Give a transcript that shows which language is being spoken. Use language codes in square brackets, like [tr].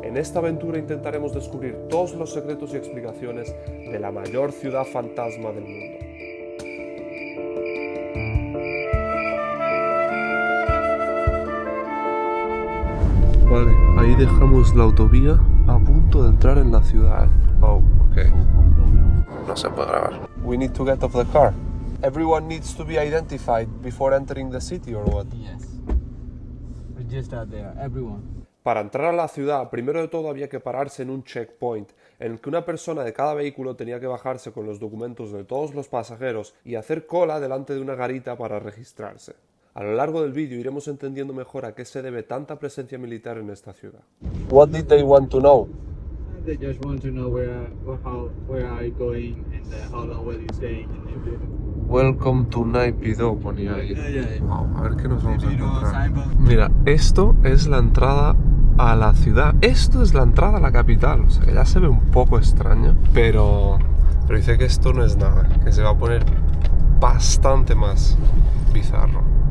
[es] En esta aventura intentaremos descubrir todos los secretos y explicaciones de la mayor ciudad fantasma del mundo. Vale, ahí dejamos la autovía a punto de entrar en la ciudad. Oh, ok. No se puede grabar. [en] We need to get off the car. Everyone needs to be identified before entering the city or what? Yes. We're just out there, everyone. [es] Para entrar a la ciudad, primero de todo había que pararse en un checkpoint, en el que una persona de cada vehículo tenía que bajarse con los documentos de todos los pasajeros y hacer cola delante de una garita para registrarse. A lo largo del vídeo iremos entendiendo mejor a qué se debe tanta presencia militar en esta ciudad. [en] What did they want to know? They just want to know where are you going and how long will you stay and everything. Welcome to Naypyidaw, [es] ponía ahí. [en] Yeah. [es] Wow, a ver qué nos vamos a encontrar. Mira, esto es la entrada a la ciudad. Esto es la entrada a la capital. O sea, que ya se ve un poco extraño, pero dice que esto no es nada, que se va a poner bastante más bizarro.